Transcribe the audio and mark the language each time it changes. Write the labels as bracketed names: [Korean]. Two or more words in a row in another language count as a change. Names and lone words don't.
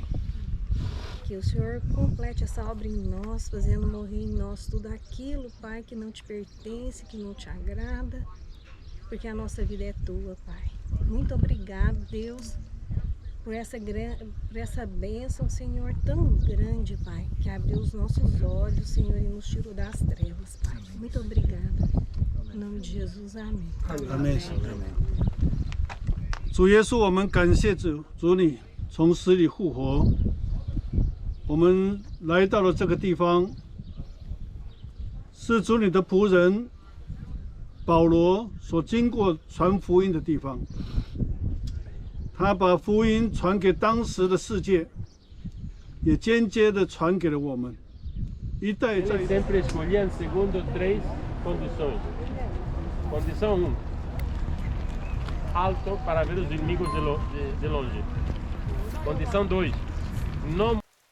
[Portuguese] Que o Senhor complete essa obra em nós, fazendo morrer em nós tudo aquilo, Pai, que não te pertence, que não te agrada, porque a nossa vida é tua, Pai. Muito obrigado, Deus, por essa bênção, Senhor, tão grande, Pai, que abriu os nossos olhos, Senhor, e nos tirou das trevas, Pai. Muito obrigada. Em nome de Jesus, amém. Amém. Amém. [Chinese] 主耶稣，我们感谢主你从死里复活。我们来到了这个地方，是主你的仆人保罗所经过传福音的地方。他把福音传给当时的世界，也间接的传给了我们。一代再一代。 [Portuguese] sempre escolhiam segundo 3 condições. Condição 1, alto para ver os inimigos de longe. Condição 2, não